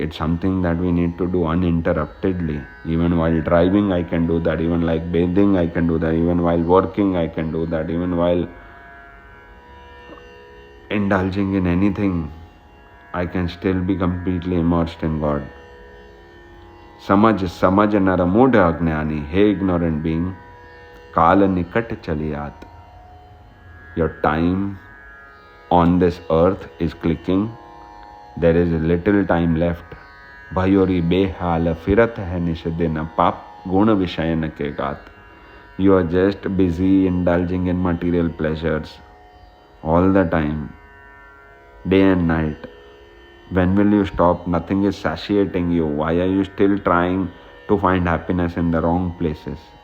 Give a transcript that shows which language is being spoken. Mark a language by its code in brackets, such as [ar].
[en] It's something that we need to do uninterruptedly. Even while driving, I can do that. Even like bathing, I can do that. Even while working, I can do that. Even while indulging in anything, I can still be completely immersed in God. [hi] समझ नर मूढ़ अज्ञानी, हे [en] ignorant being, [hi] काल निकट चली आत. [en] Your time on this earth is clicking. There is little time left. [hi] भयोरी बेहाल फिरत है निश दिन, पाप गुण विषयन के गात. [en] You are just busy indulging in material pleasures all the time, day and night. When will you stop? Nothing is satiating you. Why are you still trying to find happiness in the wrong places?